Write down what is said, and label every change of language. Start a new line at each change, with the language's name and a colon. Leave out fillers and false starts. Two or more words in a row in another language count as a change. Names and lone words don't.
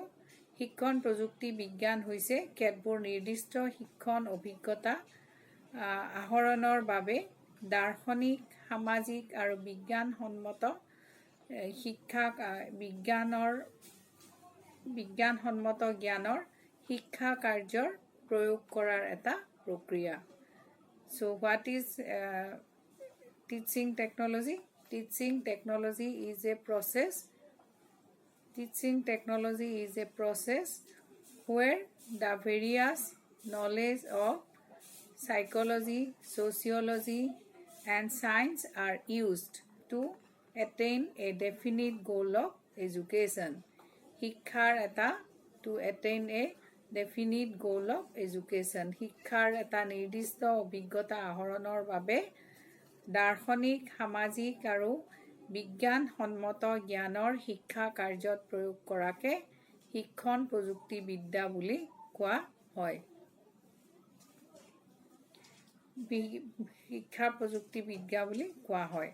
Assamese: শিক্ষণ প্ৰযুক্তি বিজ্ঞান হৈছে কেতবোৰ নিৰ্দিষ্ট শিক্ষণ অভিজ্ঞতা আহৰণৰ বাবে দাৰ্শনিক, সামাজিক আৰু বিজ্ঞানসন্মত বিজ্ঞানসন্মত জ্ঞানৰ শিক্ষা কাৰ্যৰ প্ৰয়োগ কৰাৰ এটা প্ৰক্ৰিয়া।
English: So what is teaching technology? Teaching technology is a process. Teaching technology is a process where the various knowledge of psychology, sociology, and science are used to attain a definite goal of education.
Assamese: শিক্ষাৰ এটা
English: to attain a definite goal of education.
Assamese: শিক্ষাৰ এটা নিৰ্দিষ্ট অভিজ্ঞতা আহৰণৰ বাবে দাৰ্শনিক, সামাজিক আৰু বিজ্ঞানসন্মত জ্ঞানৰ শিক্ষা কাৰ্যত প্ৰয়োগ কৰাকে শিক্ষণ প্ৰযুক্তি বিদ্যা বুলি কোৱা হয়। শিক্ষা প্ৰযুক্তি বিদ্যা বুলি কোৱা হয়।